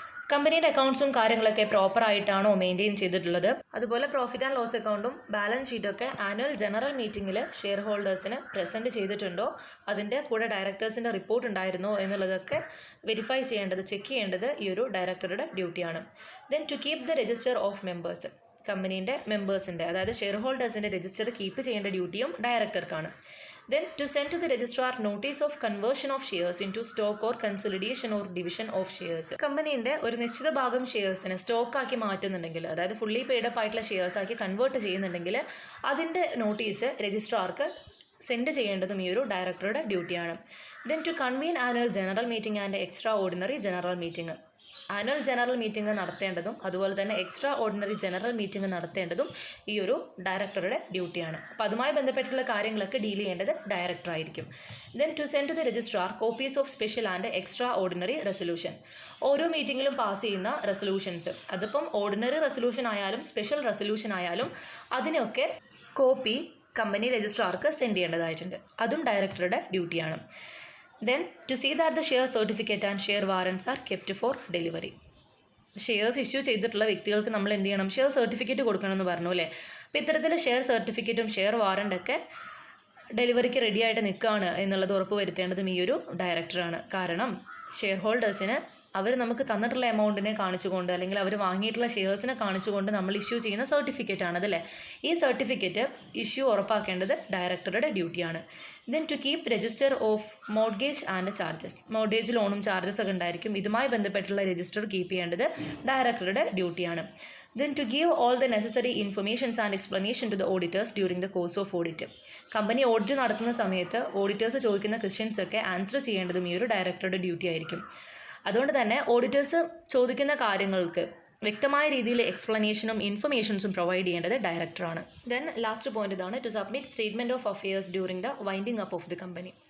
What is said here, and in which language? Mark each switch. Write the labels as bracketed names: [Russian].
[Malayalam] കമ്പനിയുടെ അക്കൗണ്ട്സും കാര്യങ്ങളൊക്കെ പ്രോപ്പറായിട്ടാണോ മെയിൻറ്റെയിൻ ചെയ്തിട്ടുള്ളത്, അതുപോലെ പ്രോഫിറ്റ് ആൻഡ് ലോസ് അക്കൗണ്ടും ബാലൻസ് ഷീറ്റൊക്കെ ആനുവൽ ജനറൽ മീറ്റിങ്ങിൽ ഷെയർ ഹോൾഡേഴ്സിന് പ്രസൻറ്റ് ചെയ്തിട്ടുണ്ടോ, അതിൻ്റെ കൂടെ ഡയറക്ടേഴ്സിൻ്റെ റിപ്പോർട്ട് ഉണ്ടായിരുന്നോ എന്നുള്ളതൊക്കെ വെരിഫൈ ചെയ്യേണ്ടത്, ചെക്ക് ചെയ്യേണ്ടത് ഈ ഒരു ഡയറക്ടറുടെ ഡ്യൂട്ടിയാണ്. [English] then to keep the register of members, [Malayalam] കമ്പനീൻ്റെ മെമ്പേഴ്സിൻ്റെ അതായത് ഷെയർ ഹോൾഡേഴ്സിൻ്റെ രജിസ്റ്റർ കീപ്പ് ചെയ്യേണ്ട ഡ്യൂട്ടിയും ഡയറക്ടർക്കാണ്. [English] Then to send to the registrar notice of conversion of shares into stock or consolidation or division of shares. [Malayalam] കമ്പനീൻ്റെ ഒരു നിശ്ചിത ഭാഗം ഷെയർസിനെ സ്റ്റോക്കാക്കി മാറ്റുന്നുണ്ടെങ്കിൽ, അതായത് ഫുള്ളി പെയ്ഡപ്പ് ആയിട്ടുള്ള shares ആക്കി convert ചെയ്യുന്നുണ്ടെങ്കിൽ അതിൻ്റെ നോട്ടീസ് രജിസ്ട്രാർക്ക് സെൻഡ് ചെയ്യേണ്ടതും ഈ ഒരു ഡയറക്ടറുടെ ഡ്യൂട്ടിയാണ്. [English] then to convene annual general meeting [Malayalam] and extra ordinary general meeting, annual general meeting നടത്തേണ്ടതും അതുപോലെ തന്നെ എക്സ്ട്രാ ഓർഡിനറി ജനറൽ മീറ്റിംഗ് നടത്തേണ്ടതും ഈ ഒരു ഡയറക്ടറുടെ ഡ്യൂട്ടിയാണ്. അപ്പോൾ അതുമായി ബന്ധപ്പെട്ടുള്ള കാര്യങ്ങളൊക്കെ ഡീൽ ചെയ്യേണ്ടത് ഡയറക്ടറായിരിക്കും. [English] then to send to the registrar copies of special and extraordinary resolution, [Malayalam] ഓരോ മീറ്റിങ്ങിലും പാസ് ചെയ്യുന്ന റെസൊല്യൂഷൻസ്, അതിപ്പം ഓർഡിനറി റെസൊല്യൂഷൻ ആയാലും സ്പെഷ്യൽ റെസൊല്യൂഷൻ ആയാലും അതിനൊക്കെ കോപ്പി കമ്പനി രജിസ്ട്രാർക്ക് സെൻഡ് ചെയ്യേണ്ടതായിട്ടുണ്ട്. അതും ഡയറക്ടറുടെ ഡ്യൂട്ടിയാണ്. [English] Then to see that the share certificate and share warrants are kept for delivery. [Malayalam] Shares issue ചെയ്തിട്ടുള്ള വ്യക്തികൾക്ക് നമ്മൾ എന്ത് ചെയ്യണം, ഷെയർ സർട്ടിഫിക്കറ്റ് കൊടുക്കണമെന്ന് പറഞ്ഞു അല്ലേ? അപ്പോൾ ഇത്തരത്തിൽ ഷെയർ സർട്ടിഫിക്കറ്റും ഷെയർ വാറണ്ടൊക്കെ ഡെലിവറിക്ക് റെഡി ആയിട്ട് നിൽക്കുകയാണ് എന്നുള്ളത് ഉറപ്പ് വരുത്തേണ്ടതും ഈ ഒരു ഡയറക്ടറാണ്. കാരണം ഷെയർ ഹോൾഡേഴ്സിന് അവർ നമുക്ക് തന്നിട്ടുള്ള എമൗണ്ടിനെ കാണിച്ചുകൊണ്ട് അല്ലെങ്കിൽ അവർ വാങ്ങിയിട്ടുള്ള ഷെയർസിനെ കാണിച്ചുകൊണ്ട് നമ്മൾ ഇഷ്യൂ ചെയ്യുന്ന സർട്ടിഫിക്കറ്റ് ആണതല്ലേ. ഈ സർട്ടിഫിക്കറ്റ് ഇഷ്യൂ ഉറപ്പാക്കേണ്ടത് ഡയറക്ടറുടെ ഡ്യൂട്ടിയാണ്. [English] then to keep register of mortgage and charges, [Malayalam] mortgage ലോണും ചാർജസ് ഒക്കെ ഉണ്ടായിരിക്കും, ഇതുമായി ബന്ധപ്പെട്ടുള്ള രജിസ്റ്റർ കീപ്പ് ചെയ്യേണ്ടത് ഡയറക്ടറുടെ ഡ്യൂട്ടിയാണ്. [English] Then to give all the necessary informations and explanation to the auditors during the course of audit. [Malayalam] Company audit നടത്തുന്ന സമയത്ത് ഓഡിറ്റേഴ്സ് ചോദിക്കുന്ന ക്വസ്റ്റ്യൻസ് ഒക്കെ ആൻസർ ചെയ്യേണ്ടതും ഈ ഒരു ഡയറക്ടറുടെ ഡ്യൂട്ടി ആയിരിക്കും. അതുകൊണ്ട് തന്നെ ഓഡിറ്റേഴ്സ് ചോദിക്കുന്ന കാര്യങ്ങൾക്ക് വ്യക്തമായ രീതിയിൽ എക്സ്പ്ലനേഷനും ഇൻഫർമേഷൻസും പ്രൊവൈഡ് ചെയ്യേണ്ടത് ഡയറക്ടറാണ്. [English] Then last point ഇതാണ്, to submit statement of affairs during the winding up of the company.